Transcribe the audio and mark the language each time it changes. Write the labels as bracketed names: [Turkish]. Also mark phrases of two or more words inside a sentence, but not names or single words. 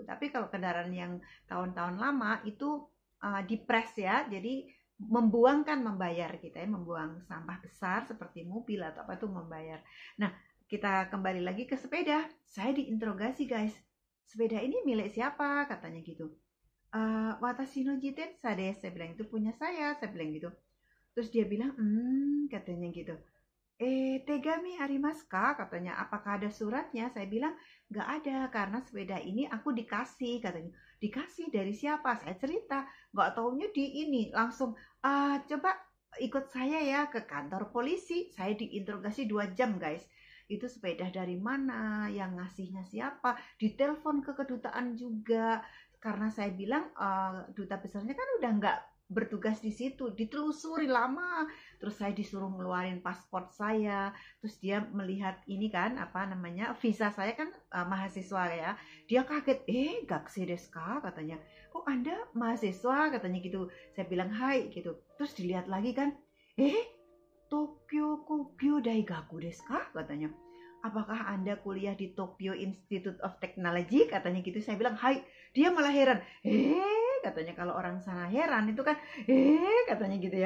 [Indonesian] Tapi kalau kendaraan yang tahun-tahun lama itu dipres ya, jadi membayar kita ya, membuang sampah besar seperti mobil atau apa itu membayar. Nah, kita kembali lagi ke sepeda. Saya diinterogasi guys, sepeda ini milik siapa, katanya gitu. [Japanese] 私の自転車です, [Indonesian] saya bilang itu punya saya bilang gitu. Terus dia bilang katanya gitu, [Japanese] 手紙ありますか, [Indonesian] katanya, apakah ada suratnya? Saya bilang nggak ada, karena sepeda ini aku dikasih, katanya. Dikasih dari siapa? Saya cerita, nggak taunya di ini langsung coba ikut saya ya ke kantor polisi. Saya diinterogasi 2 jam guys. Itu sepeda dari mana, yang ngasihnya siapa, ditelepon ke kedutaan juga, karena saya bilang duta besarnya kan udah nggak bertugas di situ, ditelusuri lama. Terus saya disuruh ngeluarin paspor saya, terus dia melihat ini kan apa namanya, visa saya kan mahasiswa ya. Dia kaget, [Japanese] 学生ですか, [Indonesian] katanya. Kok Anda mahasiswa, katanya gitu. Saya bilang hai gitu. Terus dilihat lagi kan, Tokyo Kogyo Daigaku [Japanese] ですか, [Indonesian] katanya. Apakah Anda kuliah di Tokyo Institute of Technology, katanya gitu. Saya bilang hai. Dia malah heran, katanya, kalau orang sana heran itu kan katanya gitu ya.